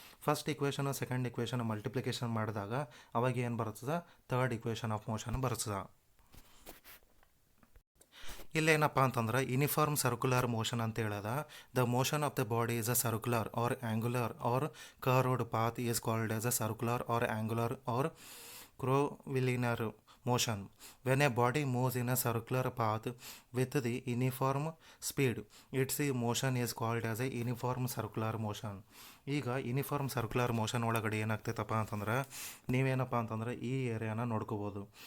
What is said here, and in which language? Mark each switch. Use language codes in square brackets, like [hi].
[kn] First ಇಕ್ವೇಷನು second equation multiplication ಮಾಡಿದಾಗ ಅವಾಗ ಏನು ಬರ್ತದೆ, ಥರ್ಡ್ ಇಕ್ವೇಷನ್ ಆಫ್ ಮೋಷನ್ ಬರ್ತದೆ. ಇಲ್ಲೇನಪ್ಪ ಅಂತಂದ್ರೆ [en] uniform circular motion [kn] ಅಂತ ಹೇಳದ [en] The motion of the body is a circular or angular or curved path is called as a circular or angular or curvilinear motion. When a body moves in a circular path with the uniform speed, its motion is called as a uniform circular motion. [kn] ಈಗ uniform circular motion ಒಳಗಡೆ ಏನಾಗ್ತೈತಪ್ಪ ಅಂತಂದ್ರೆ ನೀವೇನಪ್ಪ ಅಂತಂದ್ರೆ ಈ ಏರಿಯಾನ ನೋಡ್ಕೋಬೋದು.